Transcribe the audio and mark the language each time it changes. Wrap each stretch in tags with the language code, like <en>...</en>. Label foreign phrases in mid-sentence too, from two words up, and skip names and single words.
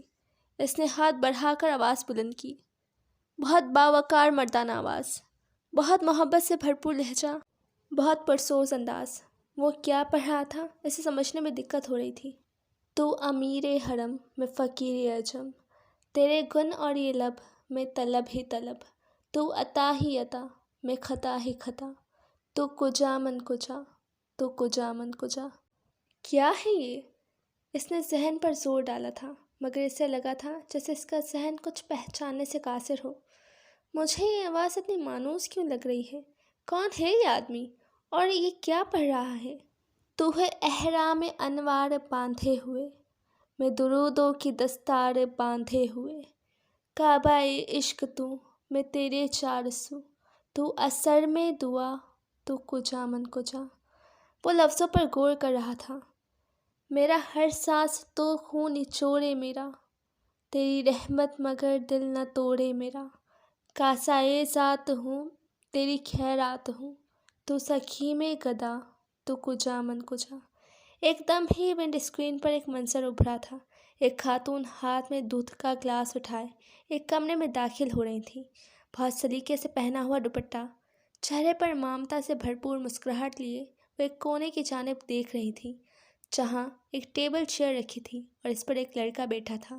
<ur>اس نے ہاتھ بڑھا کر آواز بلند کی۔ بہت باوقار مردانہ آواز، بہت محبت سے بھرپور لہجہ، بہت پرسوز انداز۔ وہ کیا پڑھ رہا تھا اسے سمجھنے میں دقت ہو رہی تھی۔ تو امیر حرم میں فقیر اعجم، تیرے گن اور یہ لب میں طلب ہی طلب، تو عطا ہی عطا میں خطا ہی خطا، تو کجا من کجا، تو کجا من کجا۔ کیا ہے یہ؟ اس نے ذہن پر زور ڈالا تھا، مگر اسے لگا تھا جیسے اس کا ذہن کچھ پہچاننے سے قاصر ہو۔ مجھے یہ آواز اتنی مانوس کیوں لگ رہی ہے؟ کون ہے یہ آدمی اور یہ کیا پڑھ رہا ہے؟ تو ہے احرام انوار باندھے ہوئے، میں درودوں کی دستار باندھے ہوئے، کعبہ عشق تو میں تیرے چار سو، تو اثر میں دعا تو کجا من کجا۔ وہ لفظوں پر غور کر رہا تھا۔ میرا ہر سانس تو خون نچوڑے میرا، تیری رحمت مگر دل نہ توڑے میرا، کاسائے ذات ہوں تیری خیرات ہوں، تو سخی میں گدا تو کجا من کجا۔ ایک دم ہی ونڈ اسکرین پر ایک منظر ابھرا تھا۔ ایک خاتون ہاتھ میں دودھ کا گلاس اٹھائے ایک کمرے میں داخل ہو رہی تھی، بہت سلیقے سے پہنا ہوا دوپٹہ، چہرے پر ممتا سے بھرپور مسکراہٹ لیے وہ ایک کونے کی جانب دیکھ رہی تھی جہاں ایک ٹیبل چیئر رکھی تھی اور اس پر ایک لڑکا بیٹھا تھا۔</ur>